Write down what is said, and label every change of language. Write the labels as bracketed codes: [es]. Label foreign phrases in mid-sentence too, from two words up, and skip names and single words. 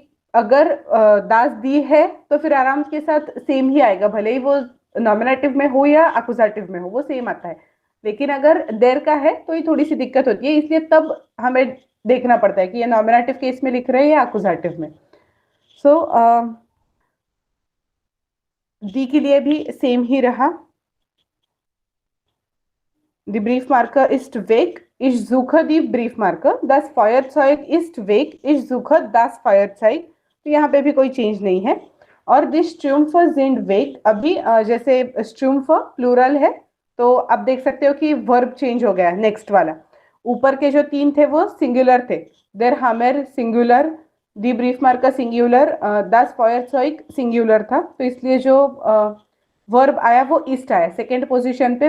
[hi] अगर [de] das die [hi] है तो फिर आराम के साथ सेम ही आएगा, भले ही वो नॉमिनेटिव में हो या अकुजाटिव में हो, वो सेम आता है। लेकिन अगर देर का है तो ये थोड़ी सी दिक्कत होती है, इसलिए तब हमें देखना पड़ता है कि ये नॉमिनेटिव केस में लिख रहे हैं या अकुजाटिव में। सो दी के लिए भी सेम ही रहा। [de] The Briefmarker ist weg. Ich suche die Briefmarker. Das Feuerzeug ist weg. Ich suche das Feuerzeug. [hi] तो यहाँ पे भी कोई चेंज नहीं है। और [de] die Strümpfe sind weg. [hi] अभी जैसे Strümpfe प्लूरल है तो आप देख सकते हो कि वर्ब चेंज हो गया, नेक्स्ट वाला। ऊपर के जो तीन थे वो सिंगुलर थे। [de] Der Hammer [hi] सिंगुलर, [de] die Briefmarker [hi] सिंगुलर, [de] das Feuerzeug [hi] सिंगुलर था, तो इसलिए जो वर्ब आया वो ईस्ट आया सेकेंड पोजीशन पे।